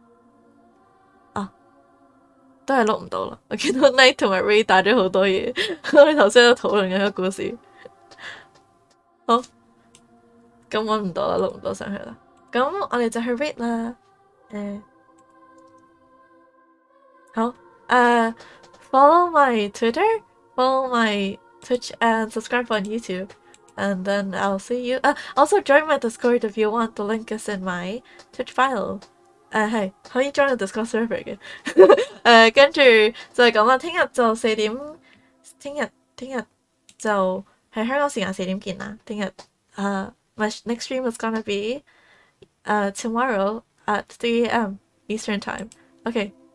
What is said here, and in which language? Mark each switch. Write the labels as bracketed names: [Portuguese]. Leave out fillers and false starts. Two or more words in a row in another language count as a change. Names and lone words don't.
[Cantonese] 都係錄唔到啦，我見到 Night 同埋 Ray 打咗好多嘢，我哋頭先喺度討論緊個故事。好，咁揾唔到啦，錄唔到上去啦。咁我哋就去 read 啦。 [English] 好 ，follow my Twitter, follow my Twitch and subscribe on YouTube. And then I'll see you. Also join my Discord if you want. The link is in my Twitch bio. [Cantonese] 係可以 join 個 Discord server 嘅。跟住就係咁啦。聽日就4點，聽日就係香港時間4點見啦。 [English] 聽日 my next stream is gonna be tomorrow at 3 AM Eastern time. Okay.